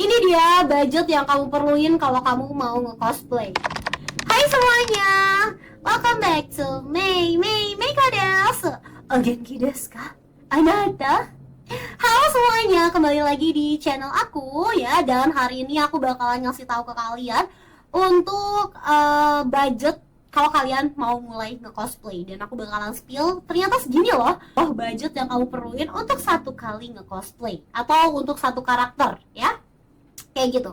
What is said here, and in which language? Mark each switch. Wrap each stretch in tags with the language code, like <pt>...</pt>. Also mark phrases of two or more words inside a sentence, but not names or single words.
<id>dia budget yang kamu perluin kalau kamu mau nge-cosplay. Hai semuanya,</id> <en>welcome back to Meika desu.</en> <ja>元気ですか? Anata?</ja> <id>Halo semuanya, kembali lagi di channel aku ya. Dan hari ini aku bakalan ngasih tahu ke kalian untuk budget kalau kalian mau mulai nge-cosplay. Dan aku bakalan spill ternyata segini loh budget yang kamu perluin untuk satu kali nge-cosplay atau untuk satu karakter ya, kayak gitu.</id>